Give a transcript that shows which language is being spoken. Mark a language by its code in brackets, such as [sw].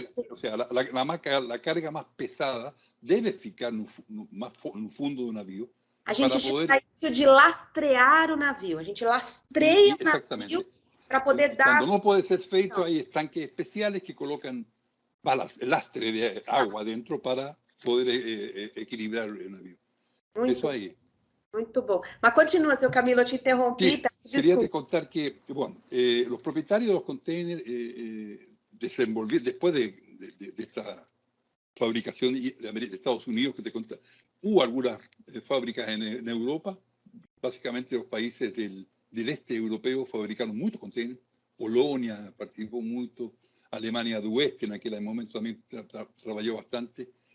[es] O sea, la carga más pesada debe [pt] ficar no fundo do navío. A gente chama isso de lastrear o navio. A gente lastreia o navio para poder dar... Quando não pode ser feito, [es] hay estanques especiales que colocan lastre de agua dentro para poder equilibrar [pt] o navio. Isso aí. Muito bom. Mas continua, seu Camilo, eu te interrompi, tá [es] quería te contar que, bueno, los propietarios de los containers desenvolvieron, después de esta fabricación de Estados Unidos que te conté, hubo algunas fábricas en Europa, básicamente los países del este europeo fabricaron muchos containers, Polonia participó mucho, Alemania del Oeste en aquel momento también trabajó bastante.